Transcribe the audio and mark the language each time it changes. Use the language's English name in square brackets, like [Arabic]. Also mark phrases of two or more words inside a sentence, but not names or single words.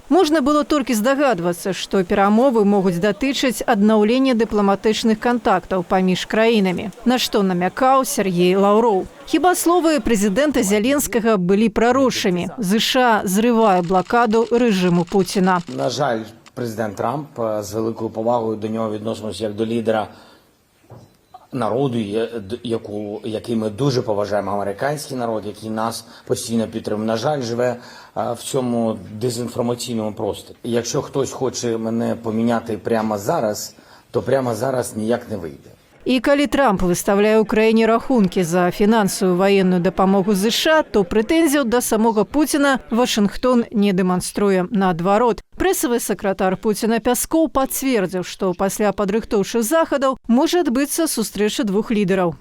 [Belarusian] Можна было толькі здагадвацца, што перамовы могуць датычыць аднаўлення дыпламатычных кантактаў паміж краінамі, на што намякаў Сергей Лаўроў. Хіба словы прэзідэнта Зеленскага былі прарочымі. ЗША зрывае блакаду рэжиму Путіна. [Ukrainian] На жаль, президент Трамп з великою повагою до нього відносимося як до лідера народу, який ми дуже поважаємо, американський народ, який нас постійно підтримує. На жаль, живе в цьому дезінформаційному просторі. Якщо хтось хоче мене поміняти прямо зараз, то прямо зараз ніяк не вийде. [Belarusian] І калі Трамп выстаўляе ўкраіне рахункі за фінансавую ваенную дапамогу ЗША, то прэтэнзіяў да самога Пуціна Вашынгтон не дэманструе. Наадварот, прэсавы сакратар Пуціна Пяскоў пацвердзіў, што пасля падрыхтоўчых захадаў можа адбыцца сустрэча двух лідараў.